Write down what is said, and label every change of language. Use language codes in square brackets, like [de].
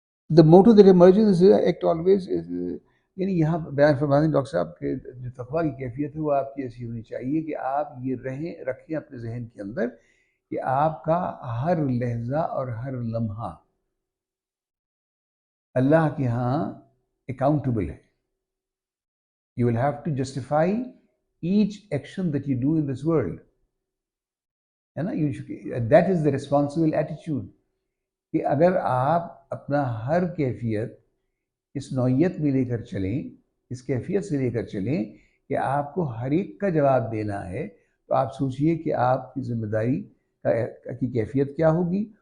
[en] The motto that emerges is act always is، [ur] یعنی یہاں بیان فرماتے ہیں ڈاکٹر صاحب کہ جو تقویٰ کی کیفیت ہے وہ آپ کی ایسی ہونی چاہیے کہ آپ یہ رکھیں اپنے ذہن کے اندر کہ آپ کا ہر لحظہ اور ہر لمحہ اللہ کے ہاں اکاؤنٹیبل ہے. [en] You will have to justify each action that you do in this world. [ur] ہے نا؟ [en] That is the responsible attitude. [ur] کہ اگر آپ اپنا ہر کیفیت اس نوعیت میں لے کر چلیں، اس کیفیت سے لے کر چلیں کہ آپ کو ہر ایک کا جواب دینا ہے، تو آپ سوچئے کہ آپ کی ذمہ داری کی کیفیت کیا ہوگی،